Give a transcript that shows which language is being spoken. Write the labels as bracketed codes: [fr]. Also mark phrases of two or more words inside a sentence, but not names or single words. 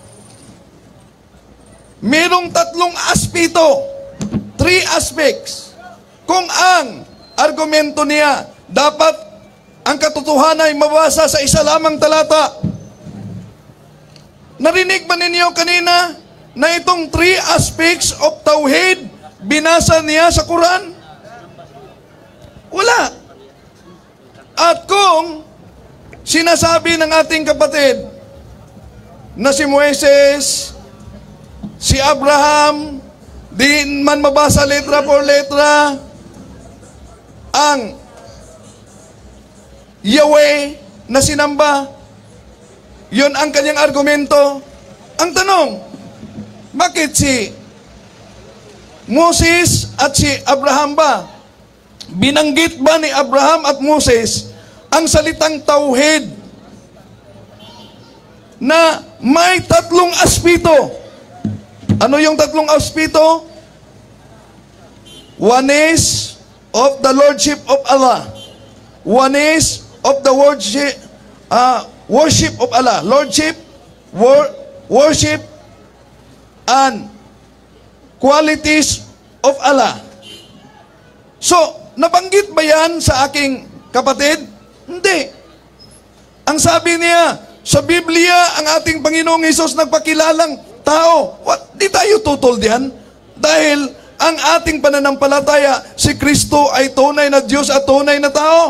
[tl] Merong 3 aspeto, 3 aspects. Kung ang argumento niya, dapat ang katotohanan ay mabasa sa isa lamang talata. Narinig ba ninyo kanina na itong [en] three aspects of Tauhid [tl] binasa niya sa Quran? Wala. At kung sinasabi ng ating kapatid na si Moises, si Abraham, di man mabasa [es] letra por letra [tl] ang Yahweh na sinamba, yun ang kanyang argumento. Ang tanong, bakit si Moses at si Abraham ba? Binanggit ba ni Abraham at Moses ang salitang tauhid na may tatlong aspito? Ano yung tatlong aspito? [en] One is of the Lordship of Allah. One is of the worship of Allah. Lordship, worship, and qualities of Allah. [tl] So, nabanggit ba yan sa aking kapatid? Hindi. Ang sabi niya, sa Biblia, ang ating Panginoong Hesus nagpakilalang tao. Di tayo tutol diyan. Dahil ang ating pananampalataya, si Kristo ay tunay na Diyos at tunay na tao.